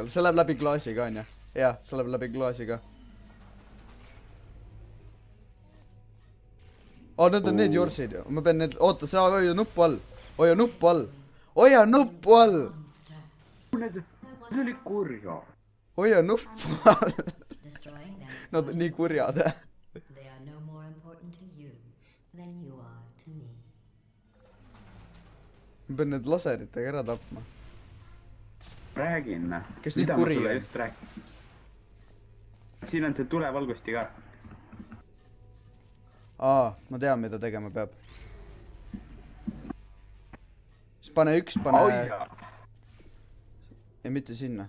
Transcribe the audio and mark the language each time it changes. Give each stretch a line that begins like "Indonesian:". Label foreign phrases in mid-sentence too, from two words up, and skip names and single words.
Estonian: See läheb läbi klaasi ka, on jah? Jah, see läheb läbi klaasi ka. Need on need jorsid ju. Ma pean need... Oota, sa hoia nuppu all. Hoia nuppu all. Hoia nuppu all. Need oli kurja. Hoia nuppu all.
English: Destroying them.
Estonian: Nad on nii kurjad.
English: They are no more important to you than you are to me.
Estonian: Ma pean need laseritega ära tapma. Räägin. Kes nii kuri on? Siin on see tulevalgusti ka. Ma tean, mida tegema peab. Siis pane üks, ja mitte sinna.